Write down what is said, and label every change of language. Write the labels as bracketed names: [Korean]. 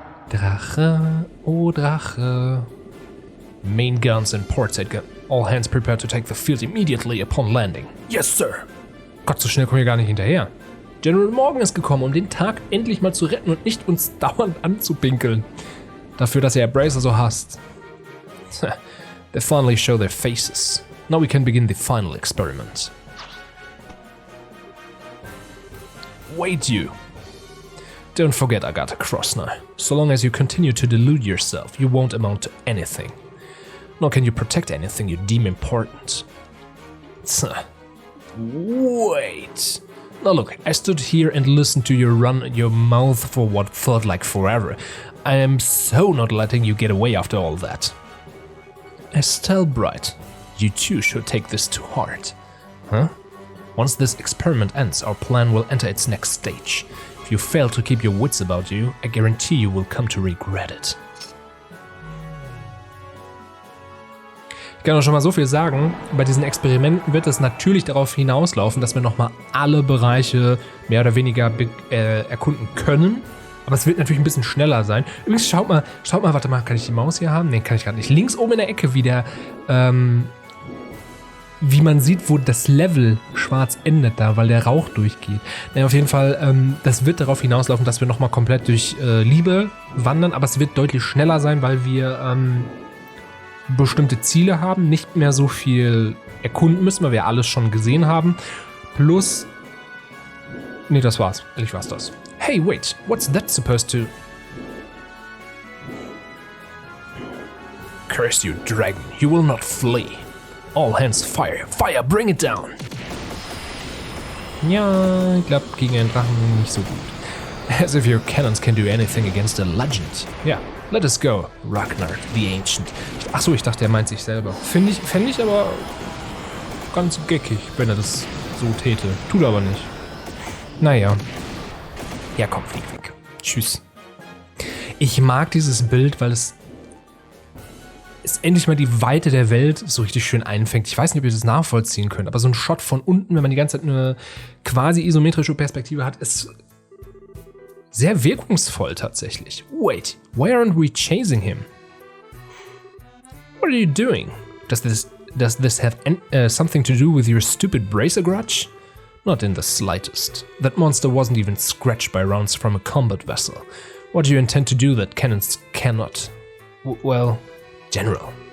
[German] Drache, oh Drache. [English] Main guns and ports at all hands prepared to take the field immediately upon landing. Yes, sir. [German] Gott, so schnell kommen wir gar nicht hinterher. General Morgan ist gekommen, um den Tag endlich mal zu retten und nicht uns dauernd anzupinkeln. Dafür, dass er Bracer so hasst. [English] They finally show their faces. Now we can begin the final experiment. Wait, you. Don't forget Agate Krosner. So long as you continue to delude yourself, you won't amount to anything. Nor can you protect anything you deem important. Wait. Now look, I stood here and listened to you run your mouth for what felt like forever. I am so not letting you get away after all that. Estelle Bright, you too should take this to heart. Huh? Once this experiment ends, our plan will enter its next stage. If you fail to keep your wits about you, I guarantee you will come to regret it. [German] Ich kann auch schon mal so viel sagen, bei diesen Experimenten wird es natürlich darauf hinauslaufen, dass wir nochmal alle Bereiche mehr oder weniger erkunden können. Aber es wird natürlich ein bisschen schneller sein. Übrigens, schaut mal, warte mal, kann ich die Maus hier haben? Ne, kann ich gerade nicht. Links oben in der Ecke wie man sieht, wo das Level schwarz endet da, weil der Rauch durchgeht. Naja, auf jeden Fall, das wird darauf hinauslaufen, dass wir nochmal komplett durch Liebe wandern, aber es wird deutlich schneller sein, weil wir bestimmte Ziele haben, nicht mehr so viel erkunden müssen, weil wir alles schon gesehen haben. Plus, nee, das war's. Ehrlich war's das. [English] Hey, wait, what's that supposed to... Curse you, dragon, you will not flee. All hands fire, fire, bring it down. [German] Ja, ich glaube, gegen einen Drachen nicht so gut. [English] As if your cannons can do anything against a legend. Ja, let us go, Ragnar, the Ancient. [German] Achso, ich dachte, er meint sich selber. Fände ich aber ganz geckig, wenn er das so täte. Tut aber nicht. Naja. Ja, komm, flieg weg. Tschüss. Ich mag dieses Bild, weil es endlich mal die Weite der Welt so richtig schön einfängt. Ich weiß nicht, ob ihr das nachvollziehen könnt, aber so ein Shot von unten, wenn man die ganze Zeit eine quasi isometrische Perspektive hat, ist sehr wirkungsvoll tatsächlich. [English] Wait, why aren't we chasing him? What are you doing? Does this have something to do with your stupid bracer grudge? Not in the slightest. That monster wasn't even scratched by rounds from a combat vessel. What do you intend to do that cannons cannot? Well, General,